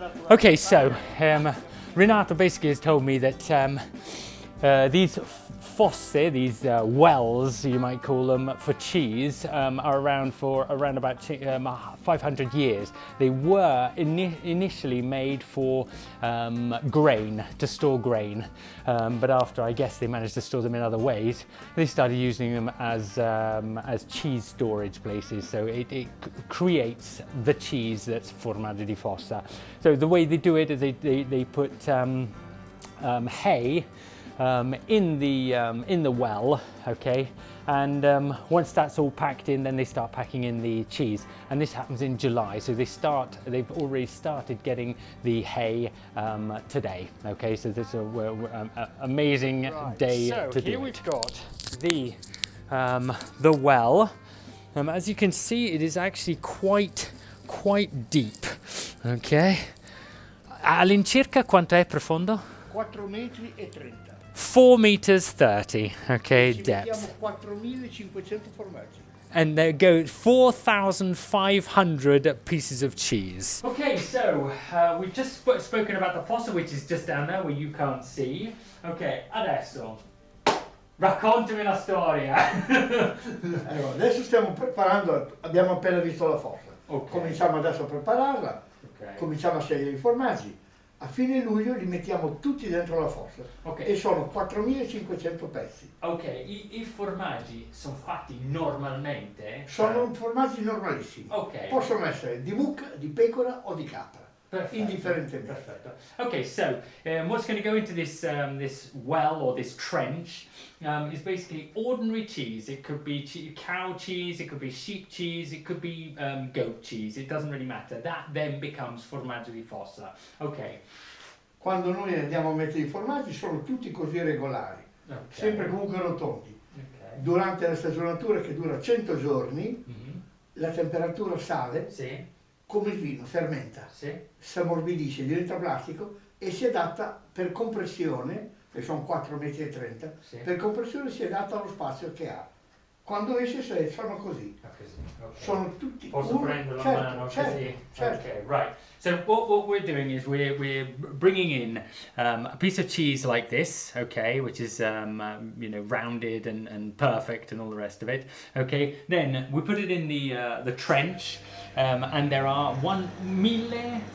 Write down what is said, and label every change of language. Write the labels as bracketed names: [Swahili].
[English] Okay, so Renato basically has told me that these fosse, these wells, you might call them, for cheese are around for around about 500 years. They were initially made for grain, to store grain, but after I guess they managed to store them in other ways, they started using them as cheese storage places. So it creates the cheese that's Formaggio di Fossa. So the way they do it is they put hay in the well, okay, and once that's all packed in, then they start packing in the cheese, and this happens in July. So they've already started getting the hay today. Okay, so this is an amazing day to do it. So here we've got the well. As you can see, it is actually quite deep. [Italian] Okay, all'incirca quanto è profondo? 4 metri e 30. [English] 4 meters 30, okay, depth. [Italian] 4.500 formaggi. [English] And there go 4,500 pieces of cheese. Okay, so we've just spoken about the fossa, which is just down there where you can't see. [Italian] Okay, adesso raccontami la storia. Allora, adesso stiamo preparando, abbiamo appena visto la fossa. [English] Okay. [Italian] Cominciamo adesso a prepararla, [English] Okay. [Italian] cominciamo a scegliere i formaggi. A fine luglio li mettiamo tutti dentro la fossa, [English] Okay. [Italian] E sono 4.500 pezzi. Ok, i formaggi sono fatti normalmente? Sono formaggi normalissimi. [English] Ok. [Italian] Possono essere di mucca, di pecora o di capra. Perfetto. Indifferentemente. Perfetto. [English] Okay, so what's going to go into this this well or this trench is basically ordinary cheese. It could be cow cheese, it could be sheep cheese, it could be goat cheese. It doesn't really matter. That then becomes Formaggio di Fossa. Okay. [Italian] Quando noi andiamo a mettere i formaggi sono tutti così regolari, [English] Okay. [Italian] sempre comunque rotondi. [English] Okay. [Italian] Durante la stagionatura, che dura 100 giorni, la temperatura sale, Sì. come il vino, fermenta, Sì. si ammorbidisce, diventa plastico e si adatta per compressione, che sono 4,30 metri, Sì. per compressione si adatta allo spazio che ha. Quando esce sono così. [English] Okay. [Italian] Sono tutti Posso prendere la mano così? certo. [English] Okay, right. So what we're doing is we're bringing in a piece of cheese like this, okay, which is rounded and perfect and all the rest of it. Okay, then we put it in the trench, and there are 1,400.